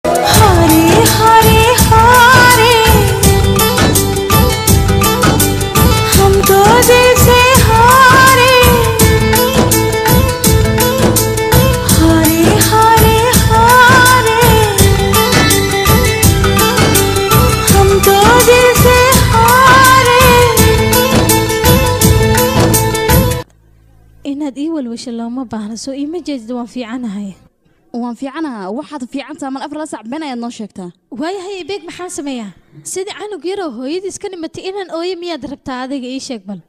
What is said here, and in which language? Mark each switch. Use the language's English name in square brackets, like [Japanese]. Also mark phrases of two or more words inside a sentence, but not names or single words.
[Hindi] हारे हारे हारे हम तो दिल से हारे हारे हारे हारे हम तो दिल से हारे [Somali] inaad ii walwasho looma baahna soo iima jeedid waan fiicanahay waxaad fiicantaa mal afar la sac been ayaad noo sheegtaa waayahay beeg maxaan sameeyaa sidii canug yaroo hooyadii iska dhimatay inaan ooyo miyaad rabtaa adiga ii sheeg bal